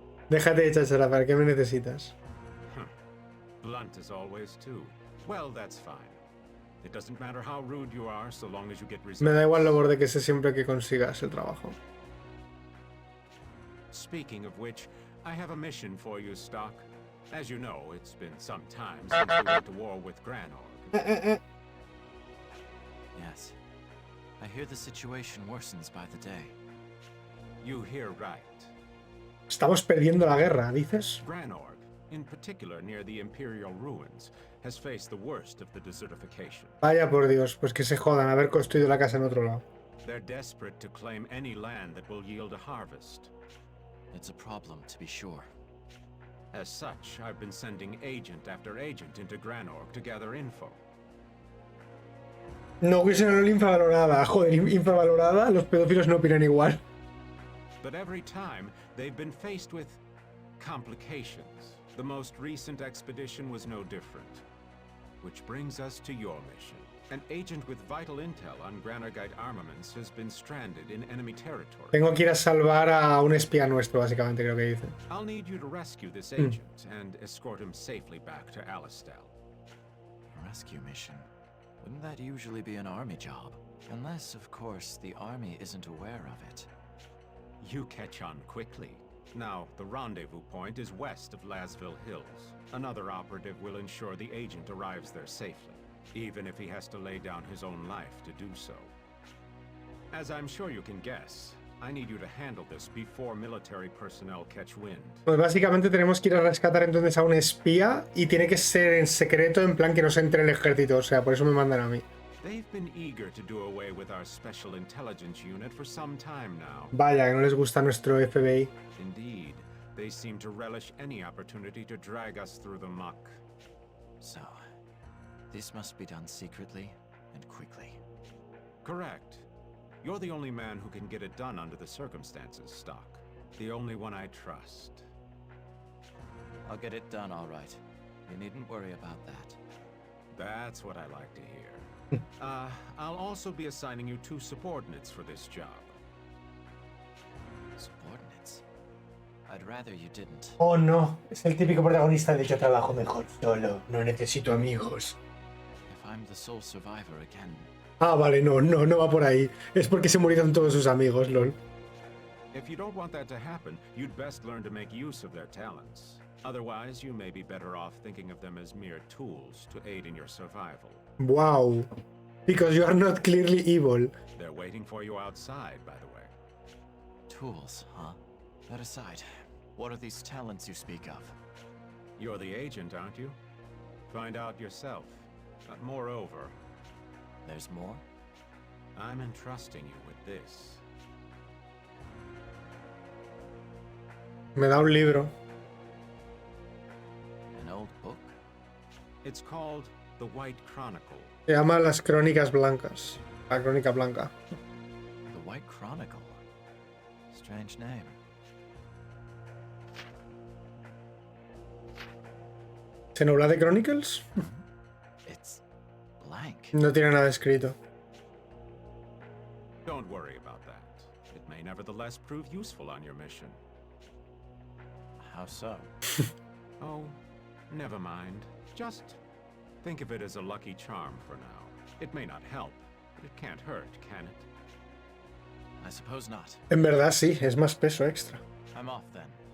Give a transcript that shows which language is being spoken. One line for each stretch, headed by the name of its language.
Spanish: Déjate de chachara, ¿para qué me necesitas?
English: Blunt as always, too. Well, that's fine. It doesn't matter how rude you are, so long as you get results.
Spanish: Me da igual lo borde que sé siempre que consigas el trabajo.
English: Speaking of which, I have a mission for you, Stock. As you know, it's been some time since we went to war with Granorg. Yes. I hear the situation worsens by the day. You hear right.
Spanish: Estamos perdiendo la guerra, ¿dices?
English: Granorg, in particular near the Imperial ruins, has faced the worst of the desertification.
Spanish: Vaya por Dios, pues que se jodan haber construido la casa en otro lado.
English: They're desperate to claim any land that will yield a harvest. It's a problem, to be sure. As such, I've been sending agent after agent into Granorg to gather info.
Spanish: No, que no infravalorada. Joder, infravalorada. Los pedófilos no opinan igual.
English: But every time, they've been faced with complications. The most recent expedition was no different. Which brings us to your mission. An agent with vital intel on Granorgite armaments has been stranded in enemy territory.
Spanish: Tengo que ir a salvar a un espía nuestro, básicamente, creo que dice.
English: I'll need you to rescue this agent and escort him safely back to Alistel. A rescue mission. Wouldn't that usually be an army job? Unless, of course, the army isn't aware of it. You catch on quickly. Now, the rendezvous point is west of Lasville Hills. Another operative will ensure the agent arrives there safely, even if he has to lay down his own life to do so. As I'm sure you can guess, I need you to handle this before military personnel catch wind.
Spanish: Pues básicamente tenemos que ir a rescatar entonces a un espía y tiene que ser en secreto, en plan que no se entre el ejército, o sea, por eso me mandan a mí.
English: They've been eager to do away with our special intelligence unit for some time now.
Spanish: Vaya, que no les gusta nuestro FBI.
English: Indeed, they seem to relish any opportunity to drag us through the muck. So, this must be done secretly and quickly. Correct. You're the only man who can get it done under the circumstances, Stock. The only one I trust. I'll get it done, all right. You needn't worry about that. That's what I like to hear. I'll also be assigning you 2 subordinates for this job. Subordinates? I'd rather you didn't.
Spanish: Oh no, es el típico protagonista de yo trabajo mejor solo, no necesito amigos.
English: If I'm the sole survivor again.
Spanish: Ah, vale, no va por ahí. Es porque se murieron todos sus amigos, lol.
English: If you don't want that to happen, you'd best learn to make use of their talents. Otherwise, you may be better off thinking of them as mere tools to aid in your survival. Wow. Because you are not clearly evil. They're waiting for you outside, by the way. Tools, huh? That aside, what are these talents you speak of? You're the agent, aren't you? Find out yourself. Moreover, There's more? I'm entrusting you with this.
Spanish: Me da un libro.
English: An old book? It's called The White Chronicle.
Spanish: Se llama Las Crónicas Blancas. La Crónica Blanca.
English: The White Chronicle. Strange name.
Spanish: ¿Xenoblade Chronicles?
English: It's blank.
Spanish: No tiene nada escrito.
English: Don't worry about that. It may nevertheless prove useful on your mission. How so? Oh, never mind. Just think of it as a lucky charm for now. It may not help, but it can't hurt, can it? I suppose not.
Spanish: En verdad sí, es más peso extra.
English: I'm off then.